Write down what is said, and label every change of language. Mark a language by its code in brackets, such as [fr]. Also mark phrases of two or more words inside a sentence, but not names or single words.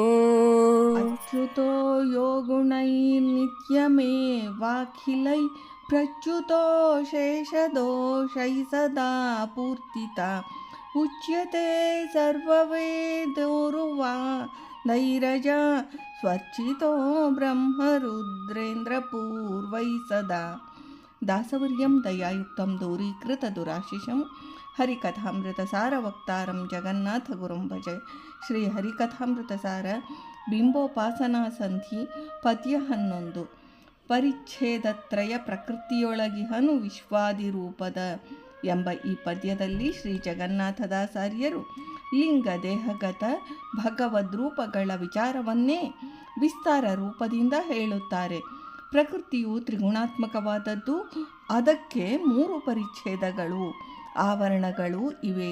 [sa] ಅಚ್ಯುತೋ ಯೋಗುಣೈರ್ನಿತ್ಯಮೇವಾಖಿಲೈ ಪ್ರಚ್ಯುತೋ ಶೇಷದೋಷೈ ಸದಾ ಪೂರ್ತಿತ ಉಚ್ಯತೆ ಸರ್ವವೇದೋರ್ವಾ ನೈರಜ ಸ್ವರ್ಚಿತೋ ಬ್ರಹ್ಮರುದ್ರೇಂದ್ರ ಪೂರ್ವೈ ಸದಾ ದಾಸವರ್ಯಂ ದಯಾಯುಕ್ತಂ ದೂರೀಕೃತ ದುರಾಶಿಷಂ ಹರಿಕಥಾಮೃತಸಾರ ವಕ್ತಾರಂ ಜಗನ್ನಾಥ ಗುರುಂ ಭಜೆ. [kn] ಶ್ರೀ ಹರಿಕಥಾಮೃತಸಾರ ಬಿಂಬೋಪಾಸನಾ ಸಂಧಿ ಪದ್ಯ 11. ಪರಿಚ್ಛೇದತ್ರಯ ಪ್ರಕೃತಿಯೊಳಗಿಹನು ವಿಶ್ವಾದಿರೂಪದ ಎಂಬ ಈ ಪದ್ಯದಲ್ಲಿ ಶ್ರೀ ಜಗನ್ನಾಥದಾಸಾರ್ಯರು ಲಿಂಗ ದೇಹಗತ ಭಗವದ್ರೂಪಗಳ ವಿಚಾರವನ್ನೇ ವಿಸ್ತಾರ ರೂಪದಿಂದ ಹೇಳುತ್ತಾರೆ. ಪ್ರಕೃತಿಯು ತ್ರಿಗುಣಾತ್ಮಕವಾದದ್ದು. ಅದಕ್ಕೆ 3 ಪರಿಚ್ಛೇದಗಳು ಆವರಣಗಳು ಇವೆ.